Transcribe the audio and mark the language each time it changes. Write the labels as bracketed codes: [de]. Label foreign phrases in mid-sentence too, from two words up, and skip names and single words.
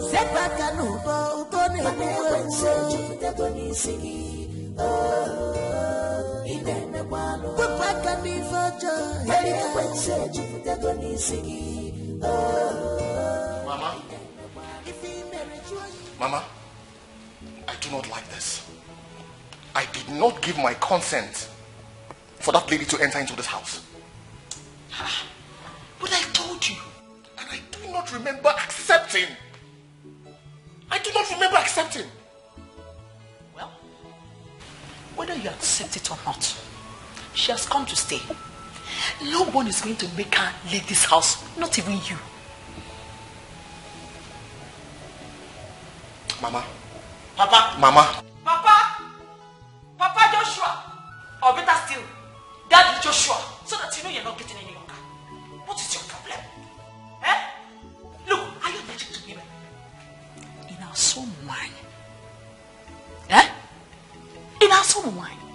[en] Sepaka nubo ukone Mama? Mama, I do not like this. I did not give my consent for that lady to enter into this house. But I told you. And I do not remember accepting. I do not remember accepting. Well, whether you accept it or not, she has come to stay. No one is going to make her leave this house, not even you. Mama. Papa. Mama. Papa. Papa Joshua. Or better still, Daddy Joshua. So that you know you're not getting any younger. What is your problem? Eh? Look, are you allergic to women? In our soul wine. Eh? In our soul wine.